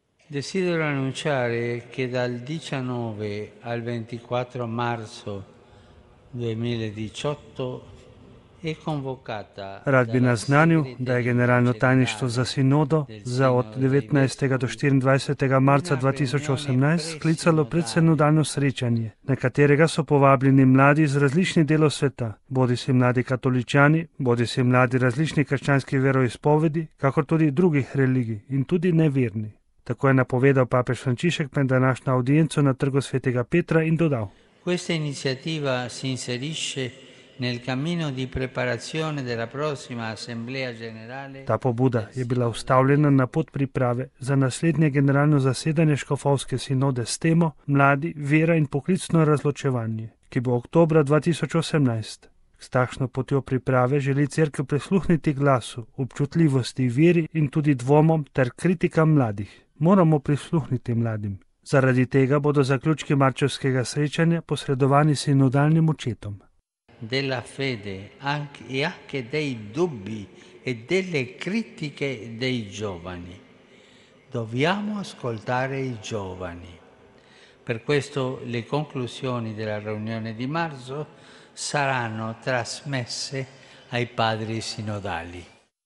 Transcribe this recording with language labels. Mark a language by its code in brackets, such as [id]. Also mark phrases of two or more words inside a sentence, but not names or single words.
[it] Desidero annunciare che dal 19 al 24 marzo 2018 è convocata [sl] Rad bi [it] dalla [sl] naznanil, da je Generalno tajništvo za sinodo za od 19. do 24. marca 2018 sklicalo predsinodalno srečanje, na katerega so povabljeni mladi iz različnih delov sveta, bodisi mladi katoličani, bodisi mladi različnih krščanskih veroizpovedi, kakor tudi drugih religij in tudi neverni. Tako je napovedal papež Frančišek med današnjo audienco na trgu svetega Petra in dodal: [it] Questa iniziativa si inserisce nel cammino di preparazione della prossima Assemblea Generale. [sl] Ta pobuda je bila ustavljena na pot priprave za naslednje generalno zasedanje škofovske sinode s temo Mladi, vera in poklicno razločevanje, ki bo oktobra 2018. S takšno potjo priprave želi cerkev prisluhniti glasu, občutljivosti, veri in tudi dvomom ter kritikam mladih. Moramo prisluhniti mladim. Zaradi tega bodo zaključki marčevskega srečanja posredovani sinodalnim očetom. [it] Della fede e anche dei dubbi e delle critiche dei giovani. Dobbiamo ascoltare i giovani. Per questo le conclusioni della riunione di marzo saranno trasmesse ai padri sinodali.